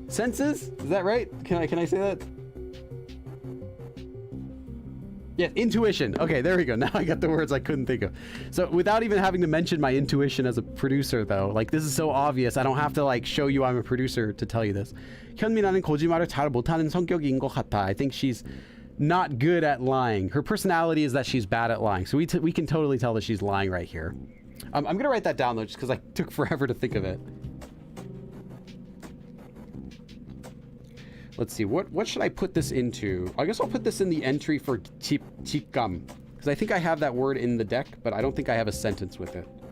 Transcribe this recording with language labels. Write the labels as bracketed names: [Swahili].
[English] Is that right? Can I say that? Yeah, intuition. Okay, there we go. Now I got the words I couldn't think of. So without even having to mention my intuition as a producer, though, like this is so obvious. I don't have to like show you I'm a producer to tell you this. [Korean] 현민아는 거짓말을 잘 못하는 성격인 것 같아. [English] I think she's not good at lying. Her personality is that she's bad at lying. So we can totally tell that she's lying right here. I'm gonna write that down though, just because I took forever to think of it. Let's see, what should I put this into? I guess I'll put this in the entry for 직감, because I think I have that word in the deck, but I don't think I have a sentence with it.